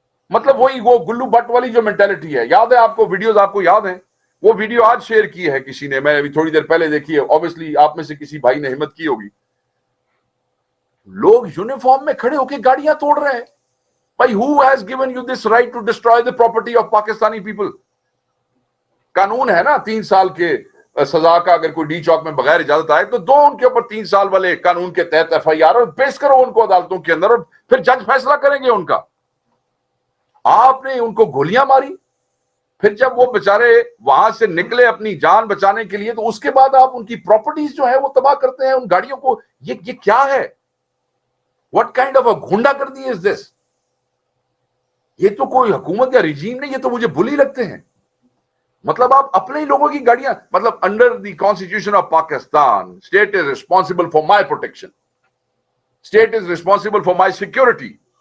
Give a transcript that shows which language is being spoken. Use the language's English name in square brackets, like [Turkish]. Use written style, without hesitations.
[Urdu] مطلب وہی وہ گلو بٹ والی جو مینٹالٹی ہے. یاد ہے آپ کو ویڈیوز, آپ کو یاد ہیں وہ ویڈیو آج شیئر کی ہے کسی نے, میں نے ابھی تھوڑی دیر پہلے دیکھی ہے, obviously آپ میں سے کسی بھائی نے ہمت کی ہوگی. لوگ یونیفارم میں کھڑے ہو کے گاڑیاں توڑ رہے ہیں. [English] بھائی who has given you this right to destroy the property of Pakistani people? [Urdu] قانون ہے نا 3 سال کے سزا کا, اگر کوئی ڈی چوک میں بغیر اجازت آئے تو دو ان کے اوپر 3 سال والے قانون کے تحت ایف آئی آر اور پیش کرو ان کو عدالتوں کے اندر, اور پھر جج فیصلہ کریں گے ان کا. آپ نے ان کو گولیاں ماری, پھر جب وہ بیچارے وہاں سے نکلے اپنی جان بچانے کے لیے تو اس کے بعد آپ ان کی پراپرٹیز جو ہے وہ تباہ کرتے ہیں, ان گاڑیوں کو. یہ کیا ہے؟ [English] What kind of a گھنڈا گردی is this? [Urdu] یہ تو کوئی حکومت یا رجیم نہیں, یہ تو مجھے بلی لگتے ہیں. مطلب آپ اپنے ہی لوگوں کی گاڑیاں, مطلب [English] Under the constitution of Pakistan state is responsible for my protection, state is responsible for my security.